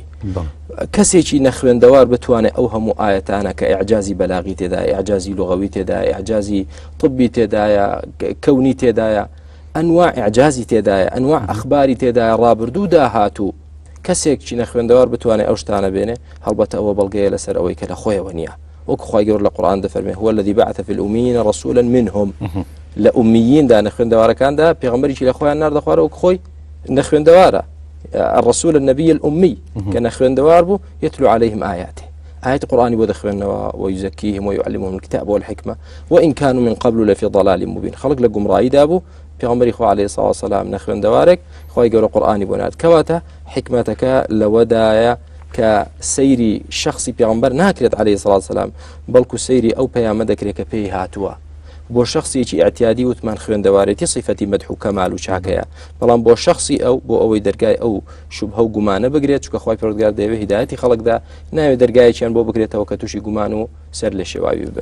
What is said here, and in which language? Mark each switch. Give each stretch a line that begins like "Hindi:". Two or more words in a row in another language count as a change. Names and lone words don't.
Central Kurdish: کەسێکی نەخوێندەوار بتوانێت ئەو هەموو ئاەتانە کە ئیعجازی بەلاغی تێدایە، ئیعجازی لوغەوی تێدایە، ئیعجازی طبی تێدایە، کەونی تێدایە، ئەنواع ئیعجازی تێدایە، ئەنواع ئەخباری تێدایە، ڕابردوو داهاتوو، کەسێکی نەخوێندەوار بتوانێت ئەو شتانە بێنێ هەڵبەتە ئەوە بەڵگەیە لەسەر ئەوەی کە لە خۆیەوە نییە. وەکو خوای گەورە لە قورئان دەفەرمێ
Arabic: هو الذي بعث في الأميين رسولا منهم،
Central Kurdish: لە ئومییندا نەخوێندەوارەکاندا پێغەمبەرێکی لە خۆیان ناردە خوارەوە وەکو خۆی نەخوێندەوارە،
Arabic: الرسول النبي الأمي كان
Central Kurdish: خوێندەوار بوو
Arabic: يتلو عليهم آياته، آيات قرآن
Central Kurdish: بۆ دەخوێنەوە
Arabic: ويزكيهم ويعلمهم الكتاب والحكمة وإن كانوا من قبل لفي ضلال مبين.
Central Kurdish: خەڵک لە گومڕاییدا بوو پێغەمبەری خوا عەلەیهی سڵاو وەسەلام نەخوێندەوارێک خی گەورە قورئانی بۆ نات کەواتە حکمەتەکە لەوەدایە کە سەیری شخصی پێغەمبەر ناکرێت عەلەیهی سڵاو وەسەلام بەڵکو سەیری ئەو پەیامە دەکرێت کە پێی هاتووە بۆ شخصێکی ئاعتیادی وتمان خوێندەوارێتی صفەتی مەدح و کەمال و چاکەیە بەڵام بۆ شخصی ئەو بۆ ئەوەی دەرگای ئەو شوبهە و گومانە بگرێت چونکە خی پەروەردگار دەیەوێت هیدایەتی خەڵکدا ناوێت دەرگایەکیان بۆ بگرێتەوە کە تووشی گومان و سەر لە شێواوی ببێت